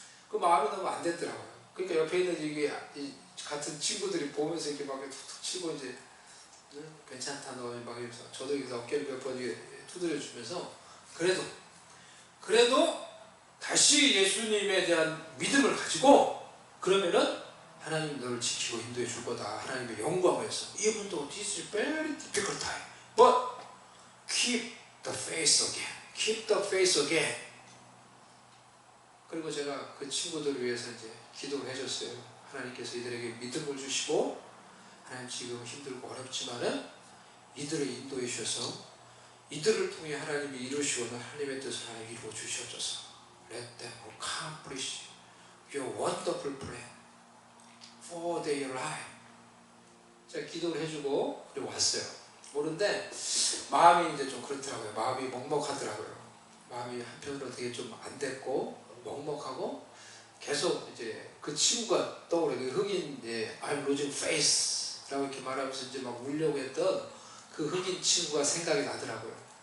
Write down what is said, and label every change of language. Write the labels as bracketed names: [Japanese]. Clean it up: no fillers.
[Korean] 그 마음이 너무 안 됐더라고요. 그러니까 옆에 있는 이 같은 친구들이 보면서 이렇게 막 툭툭 치고 이제 괜찮다 너 막 이러면서 저도 여기서 어깨를 몇 번 두드려 주면서 그래도 다시 예수님에 대한 믿음을 가지고 그러면은 하나님 너를 지키고 인도해 줄 거다. 하나님의 영광을 위해서. [English] Even though this is very difficult time, but keep the faith again. Keep the faith again. [Korean] 그리고 제가 그 친구들을 위해서 이제 기도를 해줬어요. 하나님께서 이들에게 믿음을 주시고 하나님 지금 힘들고 어렵지만은 이들을 인도해 주셔서 이들을 통해 하나님이 이루시고는 하나님의 뜻을 하나님 이루어 주시옵소서. [English] Let them accomplish your wonderful plan for their life. [Korean] 제가 기도를 해주고 그리고 왔어요. 오는데 마음이 이제 좀 그렇더라고요. 마음이 먹먹하더라고요. 마음이 한편으로 되게 좀 안 됐고 먹먹하고 계속 이제 그 친구가 떠오르는 흑인 [English] I'm losing faith [Korean] 라고 이렇게 말하면서 이제 막 울려고 했던 그 흑인 친구가 생각이 나더라고요.